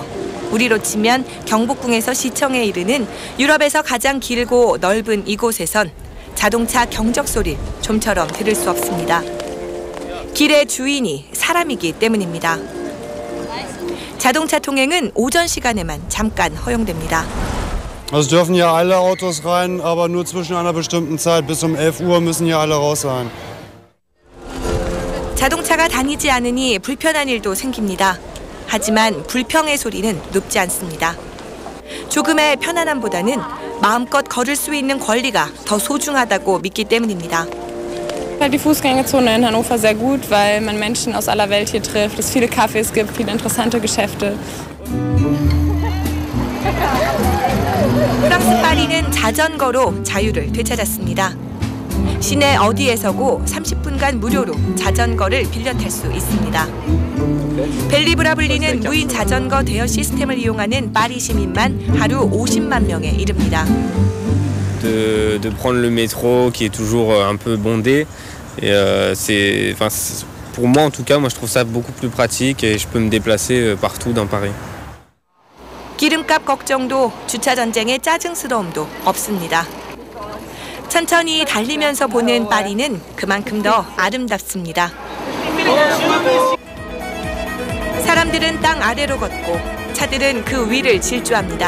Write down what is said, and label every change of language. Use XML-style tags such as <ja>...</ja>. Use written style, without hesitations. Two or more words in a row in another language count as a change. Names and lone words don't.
<ko>우리로 치면 경복궁에서 시청에 이르는 유럽에서 가장 길고 넓은 이곳에선 자동차 경적 소리를 좀처럼 들을 수 없습니다. 길의 주인이 사람이기 때문입니다. 자동차 통행은 오전 시간에만 잠깐 허용됩니다.</ko> <de>Es dürfen hier alle Autos rein, aber nur zwischen einer bestimmten Zeit. Bis um 11 Uhr müssen hier alle raus sein.</de> <ko>자동차가 다니지 않으니 불편한 일도 생깁니다. 하지만 불평의 소리는 높지 않습니다. 조금의 편안함보다는 마음껏 걸을 수 있는 권리가 더 소중하다고 믿기 때문입니다.</ko> <de>Die Fußgängerzone in Hannover sehr gut, weil man Menschen aus aller Welt hier trifft, es viele Cafés gibt, viele interessante Geschäfte.</de> <ko>프랑스 파리는 자전거로 자유를 되찾았습니다. 시내 어디에서고 30분간 무료로 자전거를 빌려 탈 수 있습니다. 벨리브라 불리는 무인 자전거 대여 시스템을 이용하는 파리 시민만 하루 50만 명에 이릅니다.</ko> <fr>De prendre le métro qui est toujours un peu bondé et pour moi en tout cas moi je trouve ça beaucoup plus pratique et je peux me déplacer partout dans Paris.</fr> <ko>기름값 걱정도 주차 전쟁의 짜증스러움도 없습니다. 천천히 달리면서 보는 파리는 그만큼 더 아름답습니다. 사람들은 땅 아래로 걷고 차들은 그 위를 질주합니다.</ko>